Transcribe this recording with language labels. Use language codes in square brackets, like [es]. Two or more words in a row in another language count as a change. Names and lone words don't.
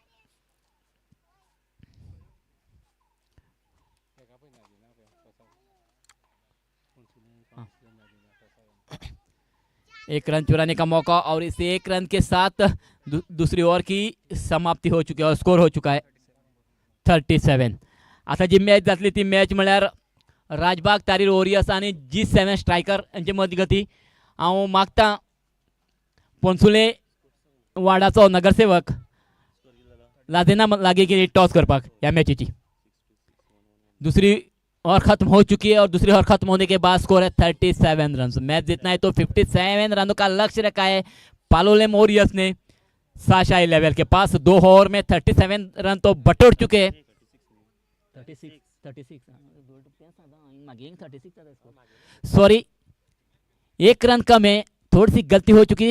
[hi] एक रन चुराने का मौका और इस 1 रन के साथ दूसरी ओवर की समाप्ती हो चुकी है और स्कोर हो चुका है 37। [kok] आता जी मॅच जातली ती मॅच म्हळ्यार राजबाग तारीर वॉरियर्स आणि G7 स्ट्रायकर यांचे मदीं गती। हांव मागता पोंसुले वाडाचो नगरसेवक लादेना लागे की टॉस करपाक ह्या मॅचीची। [hi] दूसरी ओवर खत्म हो चुकी है और दूसरी ओवर खत्म होने के बाद स्कोर है 37 रन। मैच जीतना है तो 57 रनों का लक्ष्य रखा है पालोलेम वॉरियर्स ने साशाई लेवल के पास। 2 ओवर में 37 रन तो बटोर चुके हैं। 36 सॉरी 1 रन कम है, थोड़ी सी गलती हो चुकी थी।